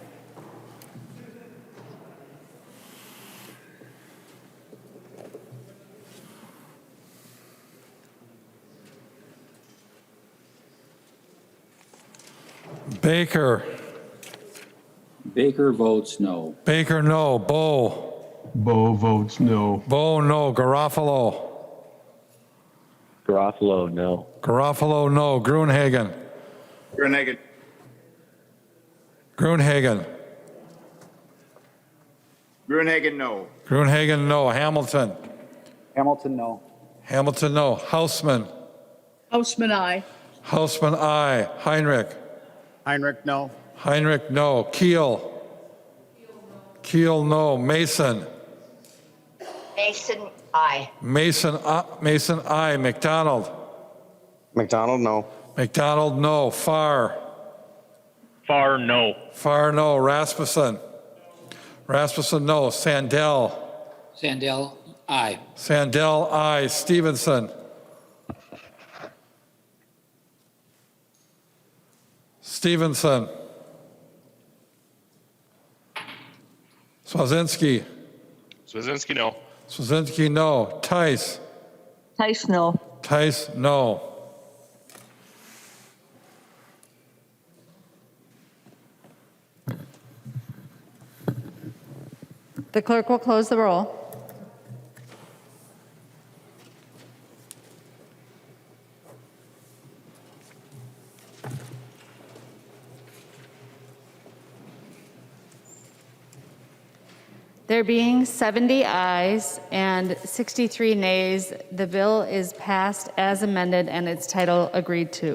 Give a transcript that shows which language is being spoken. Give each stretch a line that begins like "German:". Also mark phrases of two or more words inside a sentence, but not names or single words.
English: Baker. Baker votes no. Baker, no. Bo. Bo votes no. Bo, no. Garofalo. Garofalo, no. Garofalo, no. Gruenhagen. Gruenhagen. Gruenhagen. Gruenhagen, no. Gruenhagen, no. Hamilton. Hamilton, no. Hamilton, no. Hausman. Houseman, aye. Hausman, aye. Heinrich. Heinrich, no. Heinrich, no. Keel. Keel, no. Mason. Mason, aye. Mason, Mason, aye. McDonald. McDonald, no. McDonald, no. Farr. Farr, no. Farr, no. Rasmussen. Rasmussen, no. Sandell. Sandell, aye. Sandell, aye. Stevenson. Stevenson. Swazinski. Swazinski, no. Swazinski, no. Tice. Tice, no. Tice, no. The clerk will close the roll. There being 70 ayes and 63 nays, the bill is passed as amended and its title agreed to.